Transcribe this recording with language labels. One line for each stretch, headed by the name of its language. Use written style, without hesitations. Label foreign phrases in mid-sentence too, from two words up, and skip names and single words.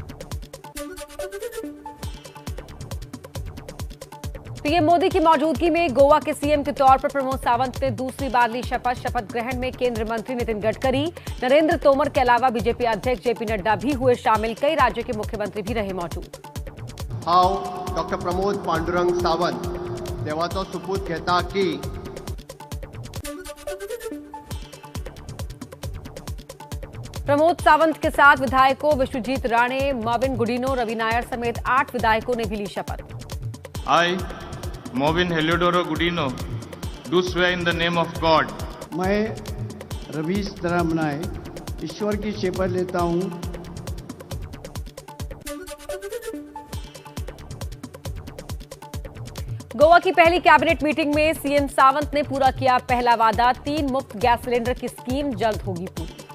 Hindi: पीएम मोदी की मौजूदगी में गोवा के सीएम के तौर पर प्रमोद सावंत ने दूसरी बार ली शपथ। शपथ ग्रहण में केंद्रीय मंत्री नितिन गडकरी, नरेंद्र तोमर के अलावा बीजेपी अध्यक्ष जेपी नड्डा भी हुए शामिल, कई राज्यों के मुख्यमंत्री भी रहे मौजूद।
Konkani: हांव डॉक्टर प्रमोद पांडुरंग सावंत देवाचो सुपूत घेता की
Hindi: प्रमोद सावंत के साथ विधायकों विश्वजीत राणे, मोविन गुडिनो, रवि नायर समेत 8 विधायकों ने भी ली शपथ।
English: I, Movin Heliodoro Gudino, do swear in the name of God.
Hindi: मैं रवीश तरामनाय ईश्वर की शपथ लेता हूँ। गोवा की पहली
English: cabinet meeting
Hindi: में सीएम सावंत ने पूरा किया पहला वादा, 3 मुफ्त गैस सिलेंडर की स्कीम जल्द होगी पूरी।